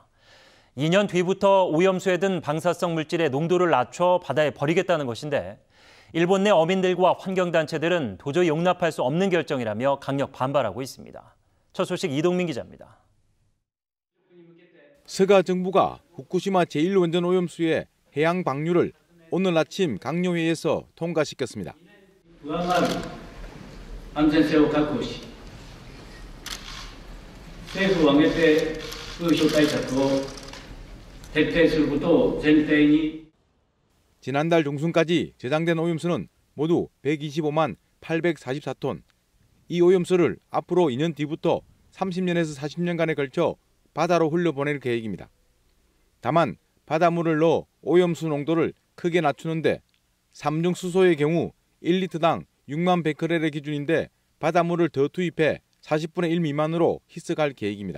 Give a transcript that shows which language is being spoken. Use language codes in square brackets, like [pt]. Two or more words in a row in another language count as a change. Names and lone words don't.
[ko] 2년 뒤부터 오염수에 든 방사성 물질의 농도를 낮춰 바다에 버리겠다는 것인데 일본 내 어민들과 환경단체들은 도저히 용납할 수 없는 결정이라며 강력 반발하고 있습니다. 첫 소식 이동민 기자입니다. 스가 정부가 후쿠시마 제1원전 오염수의 해양 방류를 오늘 아침 강요회에서 통과시켰습니다. [ja] 安全性を確保し、政府を挙げて風評対策を徹底することを前提に [ko] 지난달 중순까지 저장된 오염수는 모두 125만 844톤. 이 오염수를 앞으로 2년 뒤부터 30년에서 40년간에 걸쳐 바다로 흘려보낼 계획입니다. 다만 바닷물을 넣어 오염수 농도를 크게 낮추는데 삼중수소의 경우 1리터당 6만 베크렐의 기준인데 바닷물을 더 투입해 40분의 1 미만으로 희석할 계획입니다.